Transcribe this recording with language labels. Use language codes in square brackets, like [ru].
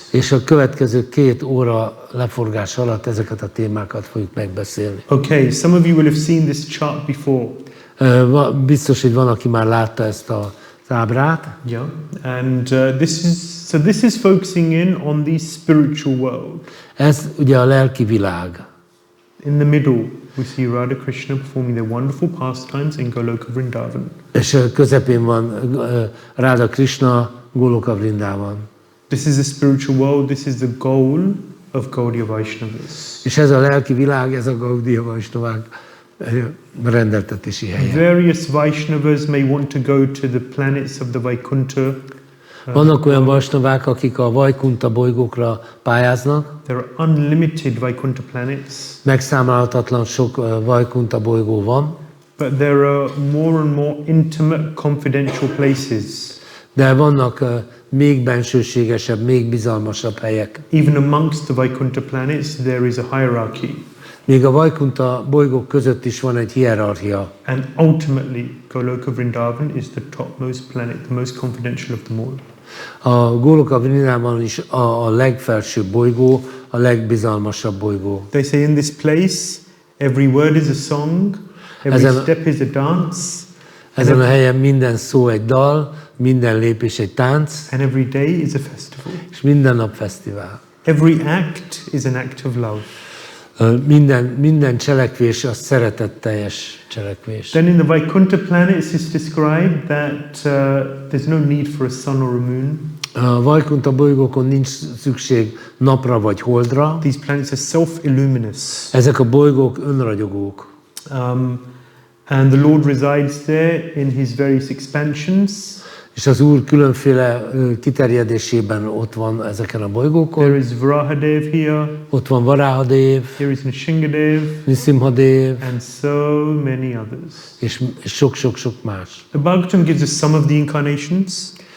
[hu] És a következő 2 óra leforgás alatt ezeket a témákat fogjuk megbeszélni. [en] Okay, some of you will have seen this chart before. [hu] Biztos, hogy van, aki már látta ezt az ábrát. [en] Yeah, and this is focusing in on the spiritual world. [hu] Ez ugye a lelki világ. [en] In the middle, we see Radha Krishna performing their wonderful pastimes in Goloka Vrindavan. [hu] És közepén van Radha Krishna, Goloka Vrindavan. [en] This is the spiritual world. This is the goal of Gaudiya Vaishnavas. [hu] És ez a lelki világ, ez a Gaudiya Vaishnavák rendeltetési helye. [en] Various Vaishnavas may want to go to the planets of the Vaikuntha. [hu] Vannak olyan Vaishnavák, akik a Vaikunta bolygókra pályáznak. [en] There are unlimited Vaikuntha planets. [hu] Megszámlálhatatlan sok Vaikunta bolygó van. [en] But there are more and more intimate, confidential places. [hu] De vannak még bensőségesebb, még bizalmasabb helyek. [en] Even amongst the Vaikuntha planets, there is a hierarchy. [hu] Még a Vaikunta bolygók között is van egy hierarchia. [en] And ultimately, Goloka Vrindavan is the topmost planet, the most confidential of them all. [hu] A Goloka Vrindavan is a legfelsőbb bolygó, a legbizalmasabb bolygó. [en] They say in this place, every word is a song, every step is a dance. [hu] Ezen a helyen minden szó egy dal, minden lépés egy tánc, [en] and every day is a festival. [hu] És minden nap fesztivál. [en] Every act is an act of love. [hu] Minden cselekvés az szeretetteljes cselekvés. [en] Then in the Vaikuntha planets it's described that there's no need for a sun or a moon. [hu] A Vaikunta bolygókon nincs szükség napra vagy holdra. [en] These planets are self-illuminous. [hu] Ezek a bolygók önragyogók. [en] And the Lord resides there in his various expansions. [hu] És az Úr különféle kiterjedésében ott van ezeken a bolygókon. [en] There is Varahadev here. [hu] Ott van Varahadev. [en] There is Nishingadev. [hu] Nisimhadev. [en] And so many others. [hu] És sok más. [en] The Bhagavatam gives us some of the incarnations.